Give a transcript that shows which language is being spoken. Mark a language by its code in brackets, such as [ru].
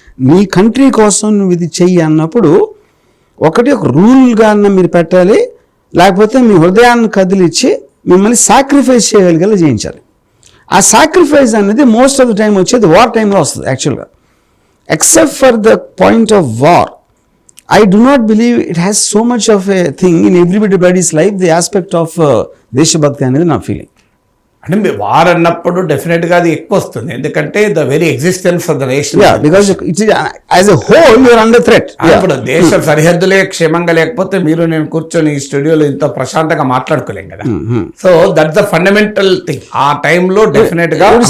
[te] నీ కంట్రీ కోసం నువ్వు ఇది చెయ్యి అన్నప్పుడు ఒక రూల్గా మీరు పెట్టాలి, లేకపోతే మీ హృదయాన్ని కదిలిచ్చి మిమ్మల్ని సాక్రిఫైస్ చేయగలిగేలా చేయించాలి. ఆ సాక్రిఫైస్ అనేది మోస్ట్ ఆఫ్ ద టైం వచ్చేది వార్ టైంలో వస్తుంది యాక్చువల్గా. [en] except for the point of war, I do not believe it has so much of a thing in everybody's life, the aspect of [te] దేశభక్తి అనేది నా ఫీలింగ్. అంటే మీరు వార్ అన్నప్పుడు డెఫినెట్గా అది ఎక్కువ వస్తుంది, ఎందుకంటే [en] The very existence of the nation. Because it is as a whole you are under threat. [te] ఇప్పుడు దేశ సరిహద్దులే క్షేమంగా లేకపోతే మీరు నేను కూర్చొని ఈ స్టూడియోలో ఇంత ప్రశాంతంగా మాట్లాడుకోలేం కదా. [en] So that's the fundamental thing. [te] ఆ టైంలో [en] definite గా